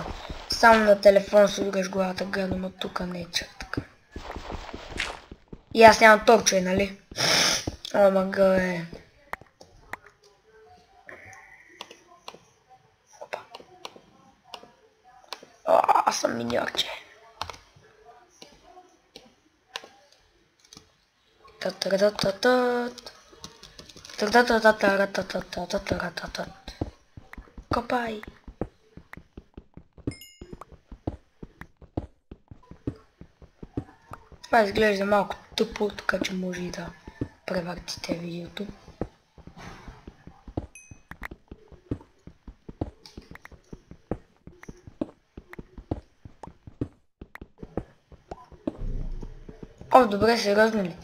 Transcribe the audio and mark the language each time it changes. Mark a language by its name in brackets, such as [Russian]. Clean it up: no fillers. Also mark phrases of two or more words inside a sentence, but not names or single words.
[Bulgarian] Само на телефон си удреш главата гърно, но тук не е чак така. И аз нямам торче, нали? О, мъгъл. Опа. О, аз съм миньорче. Та-та-та-та-та-та. Та-та-та-та-та-та-та-та-та-та-та. Копай! Това изглежда малко тъпо, така че може и да превъртите видеото. О, добре, сериозно ли?